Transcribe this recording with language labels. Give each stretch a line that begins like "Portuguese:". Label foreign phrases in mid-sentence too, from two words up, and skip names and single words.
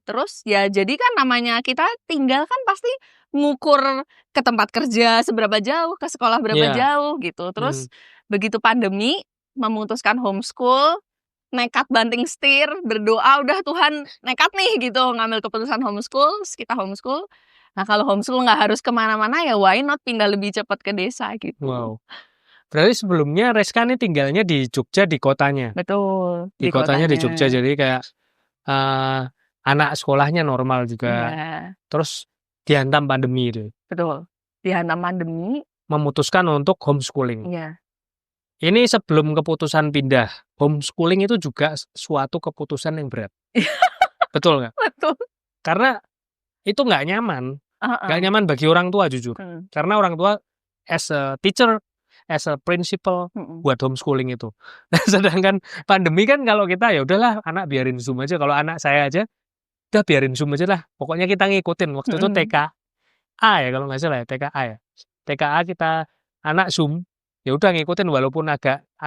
Indonesian: Terus ya jadi kan namanya kita tinggal kan pasti ngukur ke tempat kerja seberapa jauh, ke sekolah berapa Iya. jauh gitu. Terus begitu pandemi memutuskan homeschool, nekat banting setir, berdoa udah Tuhan nekat nih gitu ngambil keputusan homeschool, terus kita homeschool. Nah kalau homeschool nggak harus kemana-mana ya
English: why not
Indonesian: pindah lebih cepat ke desa gitu. Wow. Berarti sebelumnya Reska nih tinggalnya di Jogja di kotanya. Betul. Di kotanya di Jogja jadi kayak anak sekolahnya normal juga. Iya, Terus dihantam pandemi itu. betul. Dihantam pandemi. Memutuskan untuk homeschooling. Iya. Ini sebelum keputusan pindah, homeschooling itu juga suatu keputusan yang berat. Betul nggak? Betul. Karena itu nggak nyaman. Heeh. Nggak nyaman bagi orang tua jujur. Karena orang tua
English: as a teacher, as a principal
Indonesian: buat homeschooling itu. Nah, sedangkan pandemi kan kalau kita ya udahlah anak biarin Zoom aja. Kalau anak saya aja udah biarin Zoom aja lah. Pokoknya kita ngikutin. Waktu itu TKA ya kalau nggak salah ya, TKA ya. TKA kita anak Zoom, ya udah ngikutin walaupun agak